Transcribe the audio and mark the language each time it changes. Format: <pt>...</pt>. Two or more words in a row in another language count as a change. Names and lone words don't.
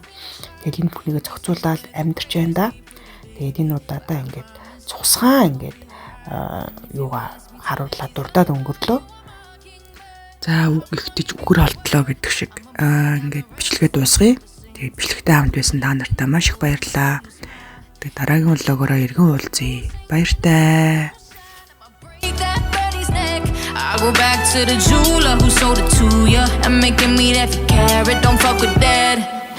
<mn>Тэгээд энэ бүхнийг зохицуулаад амьдарч байна да. Тэгээд энэ удаадаа ингээд цусгаан ингээд юугаа харуулаад дурдаад өнгөрлөө. За үг ихтэж үхэр олдлоо гэдэг шиг ингээд бичлэгээ дуусгая. Тэгээд бичлэгтэй хамт байсан та нартай маш их баярлалаа. Тэгээд дараагийн влогоороо иргэн уулзъя. Баяртай.</mn> <en>I go back to the jeweler who sold it to ya and making me that for carat. Don't fuck with that.</en>